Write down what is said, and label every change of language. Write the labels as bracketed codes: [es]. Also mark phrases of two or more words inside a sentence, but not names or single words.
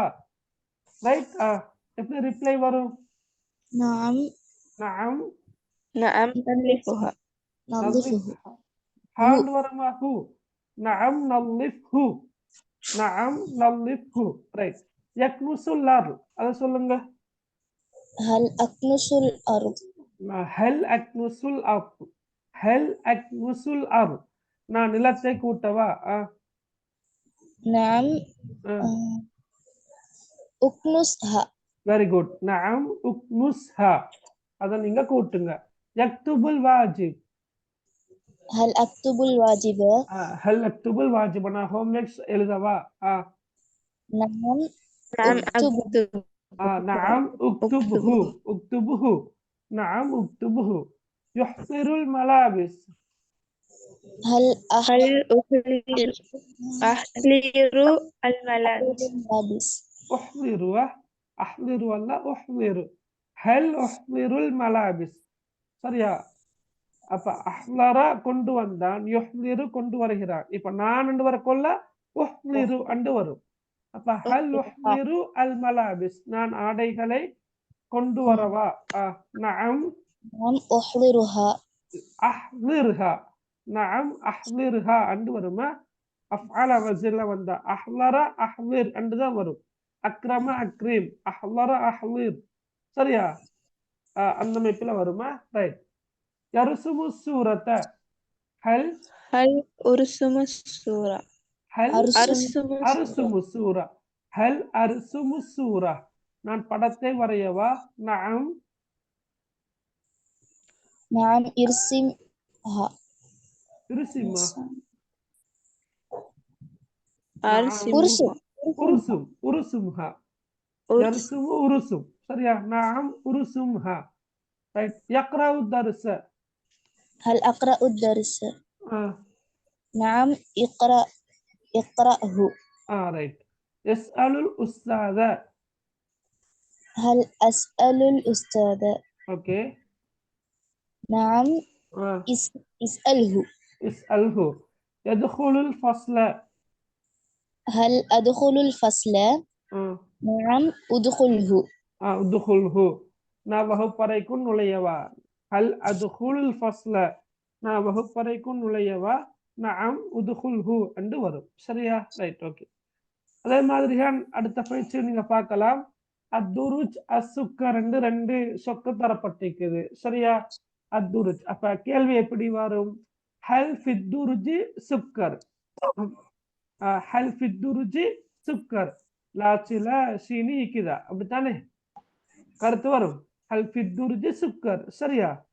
[ta] ரைட், எப்படி ரிப்ளை வரும்? [ar] نعم நஅம் نعم نظفها. نظفه. [ta] ஹாண்ட் வருமா? [ar] ஹூ. نعم نظفه، نعم نظفه. [ta] ரைட், [ar] يكنس الأرض, [ta] அதை சொல்லுங்க. [ar] هل أكنس الأرض؟ هل أكنس الأرض، هل أكنس الأرض, [ta] நான் நிலத்தை கூட்டவா? [ar] نعم أكنسها. [en] very good. [ar] نعم اكنسها, [ta] அதை நீங்க கூட்டுங்க. [ar] يكتب الواجب, هل أكتب الواجبات؟ هل أكتب الواجبات [ta] ஹோம்ஒர்க்ஸ் எழுதவா [ar] نعم نعم أكتب أكتب نعم اكتبه اكتبه نعم اكتبه يحضر الملابس هل هل أحضر الملابس الملابس؟ أحضر أحضر ولا أحضر هل أحضر الملابس [ta] சரியா அப்ப அஹ்லரா கொண்டு வந்தான் யுஹ்லிரு கொண்டு வருகிறான் இப்ப நான் அண்டு வரக்கொள்ள உஹ்லிரு அண்டு வரும் அப்ப [ar] هل أحضر الملابس [ta] நான் ஆடைகளை கொண்டு வரவா நஅம் [ar] نعم أحضرها أحضرها نعم أحضرها [ta] அண்டு வருமா [ar] أفعل وصل வந்தா أحضر أحضر [ta] அண்டு தான் வரும் [ar] أكرم أكرم أحضر أحضر [ta] சரியா அந்த அமைப்புல வருமா ரைட் [ar] يرسم الصورة هل أرسم الصورة ஹல் أرسم أرسم الصورة هل أرسم الصورة [ta] நான் படத்தை வரையவா [ar] நஅம் نعم ارسمها இருசிமா أرسمها ارسم ارسمها يرسم ارسم சரியா نعم ارسمها ரைட் يقرأ درس هل أقرأ الدرس؟ آه. نعم اقرأه ரைட் يسأل الأستاذ هل أسأل الأستاذ؟ [en] ஓகே [ar] نعم اسأله اسأله يدخل الفصل هل أدخل الفصل؟ نعم أدخله [ta] ادخله நான் வகுப்பறைக்குள் நுழையவா [ar] هل أدخل الفصل [ta] நான் வகுப்பறைக்குள் நுழையவா [ar] نعم ادخله [ta] என்று வரும் சரியா ரைட் ஓகே அதே மாதிரி அடுத்த பயிற்சி நீங்க பார்க்கலாம் [ar] الدرج السكر [ta] என்று ரெண்டு சொக்கு தரப்பட்டிருக்குது சரியா அத்துருஜ் அப்ப கேள்வி எப்படி வரும் [ar] هل في الدرج سكر هل في الدرج سكر [ta] லாச்சில சீனி இருக்குதா அப்படித்தானே கருத்து வரும் [ar] هل في الدرج سكر [ta] சரியா